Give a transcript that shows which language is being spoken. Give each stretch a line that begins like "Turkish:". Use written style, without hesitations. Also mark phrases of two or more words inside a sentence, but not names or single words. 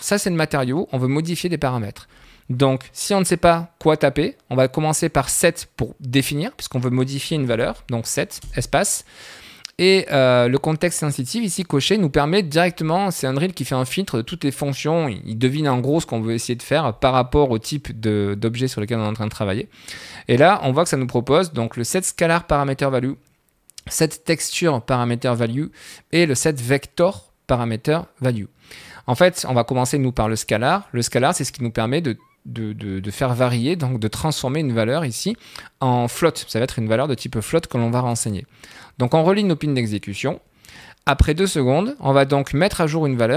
French: Ça c'est le matériau, on veut modifier des paramètres. Donc si on ne sait pas quoi taper, on va commencer par set pour définir, puisqu'on veut modifier une valeur. Donc set, espace. Et le contexte sensitive ici coché nous permet directement, c'est Unreal qui fait un filtre de toutes les fonctions, il devine en gros ce qu'on veut essayer de faire par rapport au type d'objet sur lequel on est en train de travailler. Et là, on voit que ça nous propose donc le
English: set scalar parameter value, set texture parameter value
French: et le
English: set vector parameter value.
French: En fait, on va commencer nous par le scalar. Le scalar, c'est ce qui nous permet de faire varier, donc de transformer une valeur ici en float. Ça va être une valeur de type float que l'on va renseigner. Donc on relie nos pins d'exécution. Après 2 secondes, on va donc mettre à jour une valeur.